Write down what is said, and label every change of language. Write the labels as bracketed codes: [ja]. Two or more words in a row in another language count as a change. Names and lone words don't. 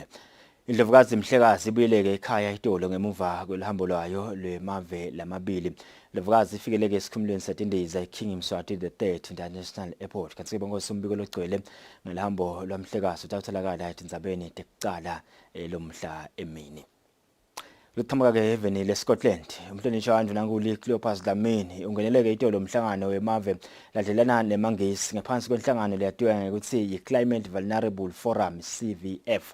[ss] Indlovukazi Mhlekazi ibuyeleke ekhaya eTolo ngemuva kwelihambo lwayo lwemave lamabili. Indlovukazi ifikeleke esikhumulweni setindiza eKing Mswati the 3rd International Airport. Kanti bonke sombiko logcwele ngelihambo lwamhlekazi utawutholakala etindzabeni tekucala lomhla emini. Luqhamuka ke eveni leScotland umhlonishwa wanje nankuli Cleopas Dlamini ungeneleke iTolo umhlangano wemave ladlelana nemangisi ngaphansi kwenhlangano leyatiwa ngekuthi yiClimate Vulnerable Forum CVF.